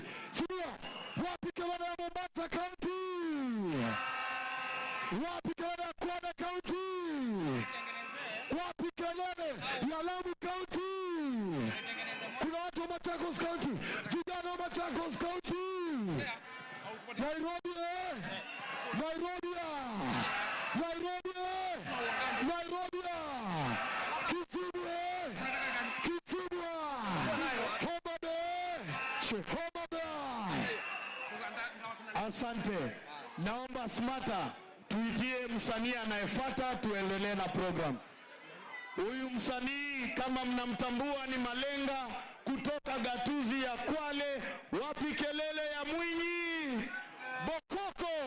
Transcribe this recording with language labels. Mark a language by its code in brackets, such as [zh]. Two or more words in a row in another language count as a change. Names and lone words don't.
[sw] Sindio? Wapi kelele ya Mombasa County? Wapi kelele ya Kwale County? Wapi kelele ya Lamu County? Kuna watu wa Machakos County, vijana wa Machakos County. Nairobi Nairobi Nairobi Nairobi Kisumu Kisumu Homa Bay. Asante. Naomba Smata tuitie msanii anayefuata tuendelee na program. Huyu msanii kama mnamtambua ni Malenga kutoka gatuzi ya Kwale. Wapi kelele ya Mwinyi Bokoko.